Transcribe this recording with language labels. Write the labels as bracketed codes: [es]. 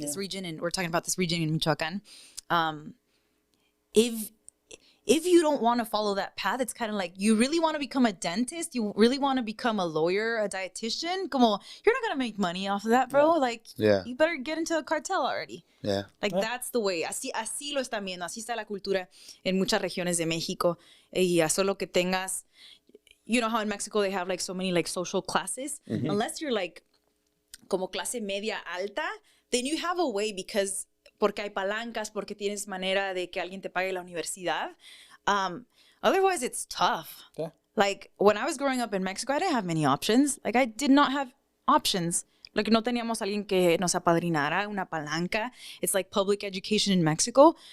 [en] This region, and we're talking about this region in Michoacan. If you don't want to follow that path, it's kind of like you really want to become a dentist, you really want to become a lawyer, a dietitian. Como you're not gonna make money off of that, bro. Like, you better get into a cartel already. Yeah. Like that's the way. [es] Así lo están viendo. Así está la cultura en muchas regiones de México. Y a solo que tengas, [en] you know how in Mexico they have like so many like social classes. Unless you're like [es] como clase media alta, [en] then you have a way [es] porque hay palancas, porque tienes manera de que alguien te pague la universidad. [en] Otherwise, it's tough. Yeah. Like when I was growing up in Mexico, I didn't have many options. Like I did not have options. Like [es] no teníamos alguien que nos apadrinara, una palanca. [en] It's like public education in Mexico.